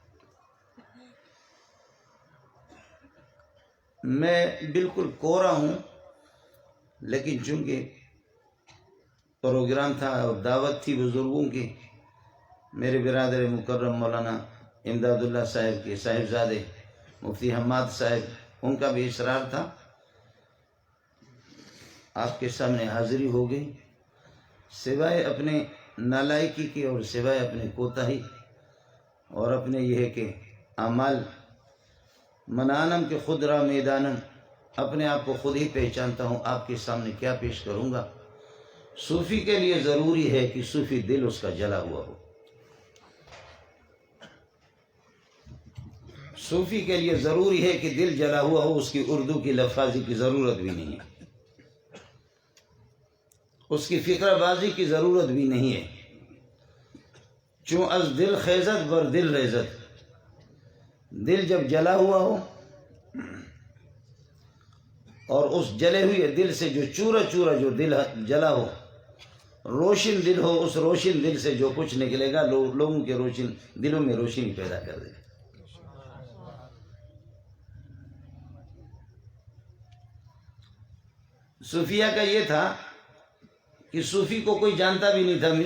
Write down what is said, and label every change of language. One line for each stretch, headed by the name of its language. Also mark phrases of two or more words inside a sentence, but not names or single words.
Urdu: میں بالکل کورا ہوں، لیکن چونکہ پروگرام تھا اور دعوت تھی بزرگوں کی، میرے برادر مکرم مولانا امداد اللہ صاحب کے صاحبزادے مفتی حماد صاحب ان کا بھی اصرار تھا، آپ کے سامنے حاضری ہو گئی، سوائے اپنے نالائکی کی اور سوائے اپنے کوتاہی اور اپنے یہ ہے کہ اعمال
Persian: منانم کے خود را میدانم،
Urdu: اپنے آپ کو خود ہی پہچانتا ہوں، آپ کے سامنے کیا پیش کروں گا۔ صوفی کے لیے ضروری ہے کہ صوفی دل اس کا جلا ہوا ہو، صوفی کے لیے ضروری ہے کہ دل جلا ہوا ہو، اس کی اردو کی لفاظی کی ضرورت بھی نہیں ہے، اس کی فکرہ بازی کی ضرورت بھی نہیں ہے،
Persian: چون از دل خیزت بر دل ریزت،
Urdu: دل جب جلا ہوا ہو اور اس جلے ہوئے دل سے جو چورا چورا جو دل جلا ہو، روشن دل ہو، اس روشن دل سے جو کچھ نکلے گا لوگوں کے روشن دلوں میں روشنی پیدا کر دے گا۔ صوفیہ کا یہ تھا کہ صوفی کو کوئی جانتا بھی نہیں تھا۔